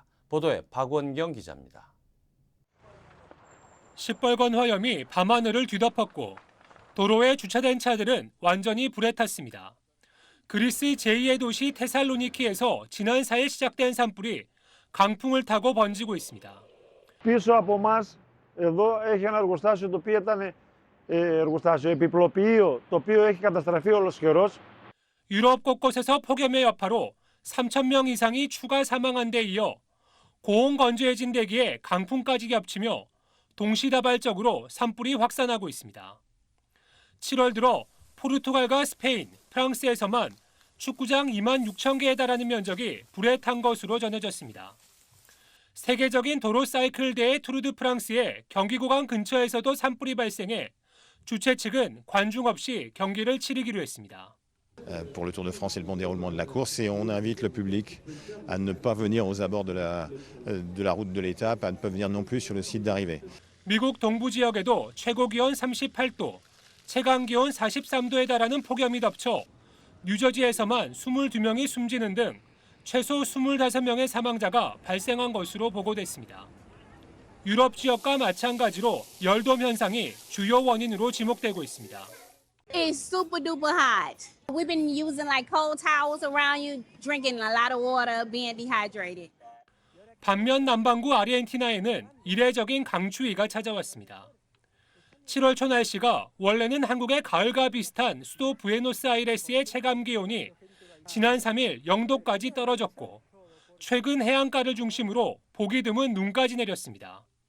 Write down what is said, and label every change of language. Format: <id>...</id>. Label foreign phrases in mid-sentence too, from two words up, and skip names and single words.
<ko>보도에 박원경 기자입니다. 시뻘건 화염이 밤하늘을 뒤덮었고 도로에 주차된 차들은 완전히 불에 탔습니다. 그리스 제2의 도시 테살로니키에서 지난 4일 시작된 산불이 강풍을 타고 번지고 있습니다.</ko> <el>Πίσω από εμάς εδώ έχει ένα εργοστάσιο το οποίο ήταν εργοστάσιο επιπλοποιείο το οποίο έχει καταστραφεί ολοσχερός.</el> <ko>유럽 곳곳에서 폭염의 여파로 3,000명 이상이 추가 사망한 데 이어 고온건조해진 대기에 강풍까지 겹치며 동시다발적으로 산불이 확산하고 있습니다. 7월 들어 포르투갈과 스페인, 프랑스에서만 축구장 2만 6천 개에 달하는 면적이 불에 탄 것으로 전해졌습니다. 세계적인 도로 사이클 대회 투르 드 프랑스의 경기 구간 근처에서도 산불이 발생해 주최 측은 관중 없이 경기를 치르기로 했습니다.</ko> <fr>pour le Tour de France et le bon déroulement de la course et on invite le public à ne pas venir aux abords de la route de l'étape, à ne pas venir non plus sur le site d'arrivée.</fr> <ko>미국 동부 지역에도 최고 기온 38도, 최강 기온 43도에 달하는 폭염이 덮쳐 뉴저지에서만 22명이 숨지는 등 최소 25명의 사망자가 발생한 것으로 보고됐습니다. 유럽 지역과 마찬가지로 열돔 현상이 주요 원인으로 지목되고 있습니다.</ko> <en>It's super duper hot. We've been using like cold towels around you, drinking a lot of water, being dehydrated.</en> <ko>반면 남반구 아르헨티나에는 이례적인 강추위가 찾아왔습니다. 7월 초 날씨가 원래는 한국의 가을과 비슷한 수도 부에노스아이레스의 체감 기온이 지난 3일 0도까지 떨어졌고 최근 해안가를 중심으로 보기 드문 눈까지 내렸습니다.</ko>